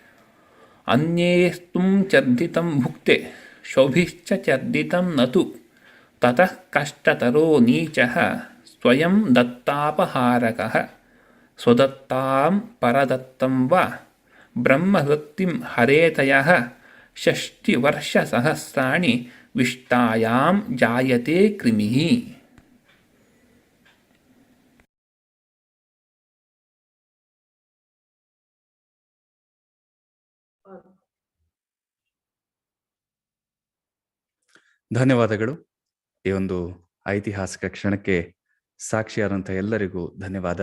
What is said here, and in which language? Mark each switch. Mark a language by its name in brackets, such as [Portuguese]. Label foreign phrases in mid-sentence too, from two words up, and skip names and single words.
[Sanskrit] ಅನ್ಯೇಸ್ತುಂ ಚರ್ದಿತಂ ಭುಕ್ತೆ ಶೋಭಿಶ್ಚ ಚರ್ದಿತಂ ನತು ತತಃ ಕಷ್ಟತರೋ ನೀಚಃ ಸ್ವಯಂ ದತ್ತಾಪಹಾರಕಃ ಸ್ವದತ್ತಾಂ ಪರದತ್ತಂ ವಾ ಬ್ರಹ್ಮವೃತ್ತಿಂ ಹರೇತಯಃ ಷಷ್ಟಿವರ್ಷಸಹಸ್ರಾಣಿ ವಿಷ್ಟಾಯಾಂ ಜಾಯತೆ ಕ್ರಿಮಿಃ. [Kannada] ಧನ್ಯವಾದಗಳು. ಈ ಒಂದು ಐತಿಹಾಸಿಕ ಕ್ಷಣಕ್ಕೆ ಸಾಕ್ಷಿಯಾದಂಥ ಎಲ್ಲರಿಗೂ ಧನ್ಯವಾದ.